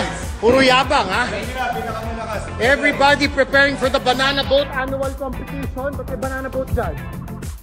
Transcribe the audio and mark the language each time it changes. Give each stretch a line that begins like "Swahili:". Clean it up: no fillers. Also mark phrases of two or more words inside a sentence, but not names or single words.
Filipino: Puro yabang, ha?
English: Everybody preparing for the Banana Boat Annual Competition.
Filipino: Ba't may Banana Boat dyan?